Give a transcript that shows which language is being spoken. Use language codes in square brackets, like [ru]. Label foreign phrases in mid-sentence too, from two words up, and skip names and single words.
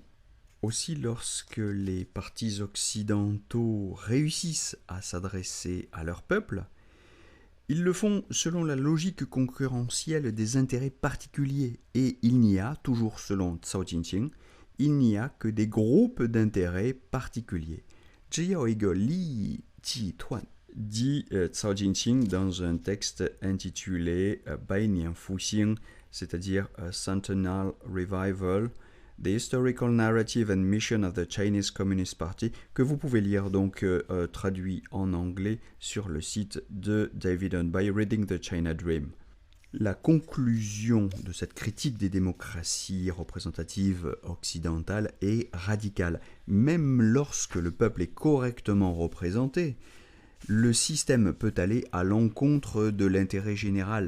[fr] Aussi, lorsque les partis occidentaux réussissent à s'adresser à leur peuple, ils le font selon la logique concurrentielle des intérêts particuliers et il n'y a, toujours selon Cao Jingqing, il n'y a que des groupes d'intérêts particuliers. [zh] 只有一个利益集团, [fr] dit Cao Jingqing dans un texte intitulé 百年复兴, c'est-à-dire Centennial Revival, The Historical Narrative and Mission of the Chinese Communist Party, que vous pouvez lire donc traduit en anglais sur le site de David Hun by Reading the China Dream. La conclusion de cette critique des démocraties représentatives occidentales est radicale. Même lorsque le peuple est correctement représenté, le système peut aller à l'encontre de l'intérêt général.